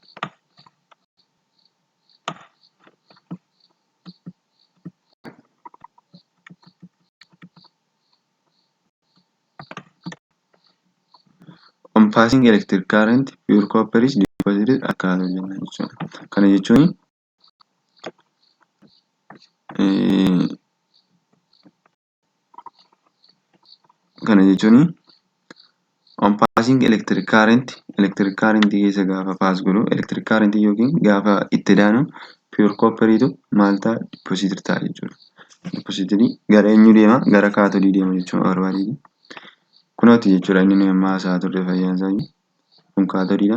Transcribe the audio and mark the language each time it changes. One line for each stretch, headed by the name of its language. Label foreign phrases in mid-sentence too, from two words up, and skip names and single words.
English: on passing electric current pure copper is deposited
Oromo: akka jenna jechuudha. Kana jechuun
English: on passing electric current
Oromo: keessa gaafa pass godhu
English: electric current
Oromo: yookiin gaafa itti daanu pure copperiitu maal ta'a deposited ta'a jechuudha. Deposited gara eenyu deema? Gara kaatodii deema jechuudha barbaadeeti. Kunooti jechuudha inni nuyi amma haasaa turre fayyaan isaa kun kaatodiidha.